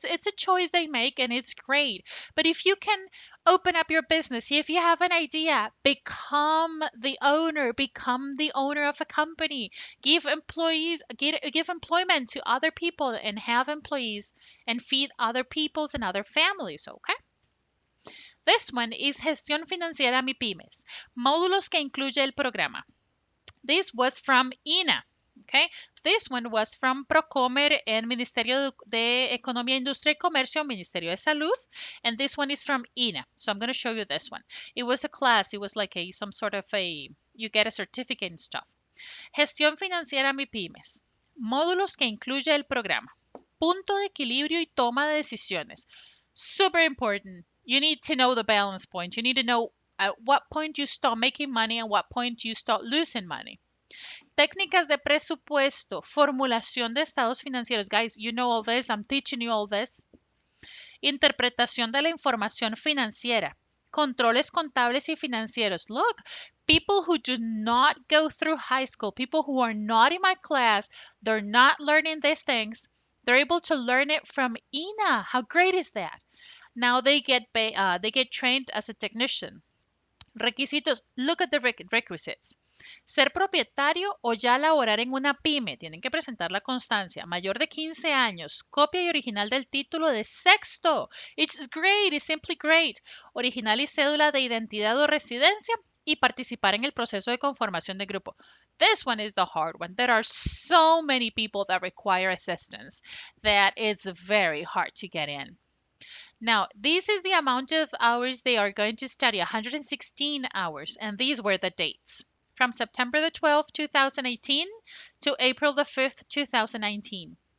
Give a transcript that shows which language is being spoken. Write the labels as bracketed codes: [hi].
[en] It's a choice they make and it's great. But if you can open up your business, if you have an idea, become the owner of a company. Give employment to other people and have employees and feed other people's and other families, okay? This one is [es] Gestión Financiera MIPYMES, módulos que incluye el programa. [en] This was from INA. Okay, this one was from Procomer and Ministerio de Economía, Industria y Comercio, Ministerio de Salud, and this one is from INA. So I'm going to show you this one. It was a class. It was like some sort of you get a certificate and stuff. [es] Gestión Financiera MIPYMES. Módulos que incluye el programa. Punto de equilibrio y toma de decisiones. [en] Super important. You need to know the balance point. You need to know at what point you start making money and what point you start losing money. [es] Técnicas de presupuesto, formulación de estados financieros. [en] Guys, you know all this. I'm teaching you all this. [es] Interpretación de la información financiera. Controles contables y financieros. [en] Look, people who do not go through high school, people who are not in my class, they're not learning these things. They're able to learn it from INA. How great is that? Now they get trained as a technician. Requisitos. Look at the requisites. [es] Ser propietario o ya laborar en una pyme. Tienen que presentar la constancia. Mayor de 15 años. Copia y original del título de sexto. [en] It's great. It's simply great. [es] Original y cédula de identidad o residencia. Y participar en el proceso de conformación de grupo. [en] This one is the hard one. There are so many people that require assistance that it's very hard to get in. Now, this is the amount of hours they are going to study, 116 hours, and these were the dates. From September the 12th, 2018 to April the 5th, 2019.